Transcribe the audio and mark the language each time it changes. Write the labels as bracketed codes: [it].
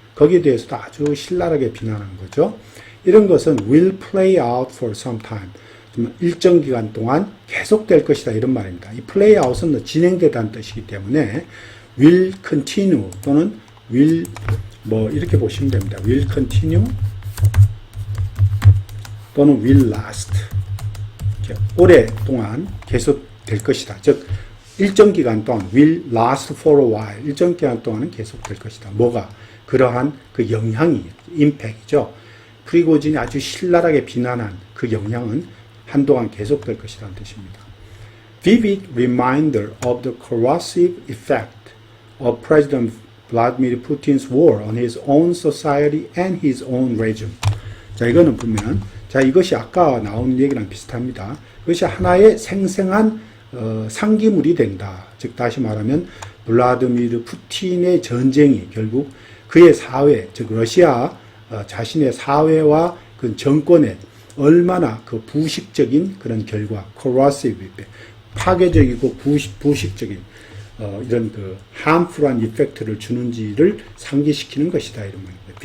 [ko] 거기에 대해서도 아주 신랄하게 비난하는 거죠. [en] 이런 것은 will play out for some time. [ko] 일정 기간 동안 계속될 것이다 이런 말입니다. 이 play out은 진행되다는 뜻이기 때문에 [en] will continue [ko] 또는 will 뭐 이렇게 보시면 됩니다. [en] will continue 또는 will last. [ko] 오랫동안 계속될 것이다. 즉 일정 기간 동안 [en] will last for a while. [ko] 일정 기간 동안은 계속될 것이다. 뭐가? 그러한 그 영향이 임팩이죠. 프리고진이 아주 신랄하게 비난한 그 영향은 한동안 계속될 것이라는 뜻입니다. [en] Vivid reminder of the corrosive effect of President Vladimir Putin's war on his own society and his own regime. [ko] 자, 이거는 보면, 자, 이것이 아까 나온 얘기랑 비슷합니다. 그것이 하나의 생생한 상기물이 된다. 즉, 다시 말하면, 블라디미르 푸틴의 전쟁이 결국 그의 사회, 즉, 러시아 자신의 사회와 그 정권에 얼마나 그 부식적인 그런 결과, corrosive effect, 파괴적이고 부식적인 이런 그 harmful한 이펙트를 주는지를 상기시키는 것이다 이런 말입니다.